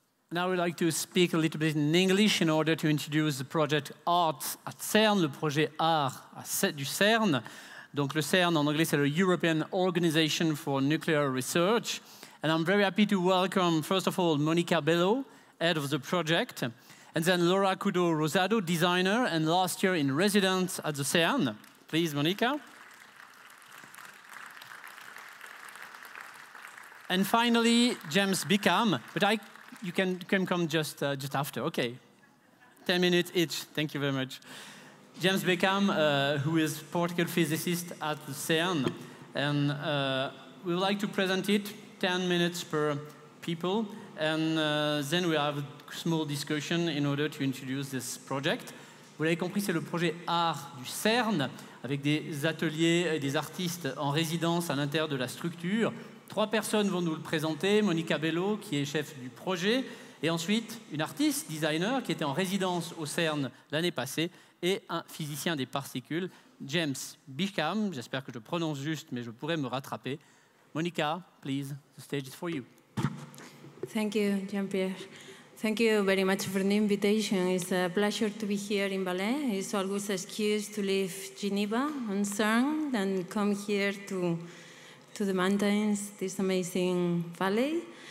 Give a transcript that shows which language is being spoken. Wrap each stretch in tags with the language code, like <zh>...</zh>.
<en>Now I would like to speak a little bit in English in order to introduce the project Art at CERN,</en> <fr>le projet Art du CERN. Donc le CERN en anglais c'est le European Organization for Nuclear Research.</fr> <en>And I'm very happy to welcome first of all Monica Bello, head of the project, and then Laura Cudo Rosado, designer and last year in residence at the CERN. Please, Monica. And finally, James Bickham, but you can come just after, okay. 10 minutes each, thank you very much. James Bickham, who is particle physicist at the CERN, and we would like to present it 10 minutes per people, and then we have a small discussion in order to introduce this project.</en> <fr>Vous l'avez compris, c'est le projet Art du CERN, avec des ateliers et des artistes en résidence à l'intérieur de la structure. 3 personnes vont nous le présenter, Monica Bello, qui est chef du projet, et ensuite une artiste, designer, qui était en résidence au CERN l'année passée, et un physicien des particules, James Bickham. J'espère que je prononce juste, mais je pourrais me rattraper.</fr> <en>Monica, please, the stage is for you. Thank you, Jean-Pierre. Thank you very much for the invitation. It's a pleasure to be here in Valais. It's always an excuse to leave Geneva on CERN and come here to the mountains, this amazing valley.</en>